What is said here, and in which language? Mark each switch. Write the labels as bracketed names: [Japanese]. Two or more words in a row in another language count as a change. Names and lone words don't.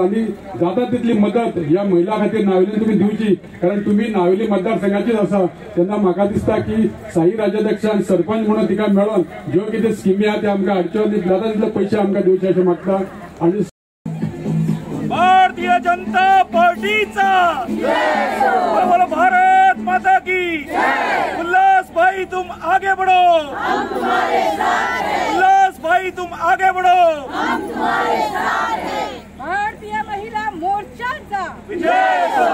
[Konkani] आनी जाता तितली मदत ह्या महिला खातीर नावेलीन तुम्ही दिवची, कारण तुम्ही नावेली मतदारसंघाचीच आसा. तेन्ना म्हाका दिसता की साई राज्याध्यक्ष आनी सरपंच म्हणून तिका मेळोन ज्यो कितें स्किमी आहा त्या आमकां हाडच्यो आनी जाता तितले पयशे आमकां दिवचे अशें मागता. आणि [Hindi] भारतीय जनता पार्टीचा बोलो भारत माता की. उल्लास भाई तुम आगे बढ़ो, हम तुम्हारे साथ हैं. उल्लास भाई तुम आगे बढ़ो, हम तुम्हारे साथ हैं. [Konkani] भारतीय महिला मोर्चाचा [Hindi] विजय हो.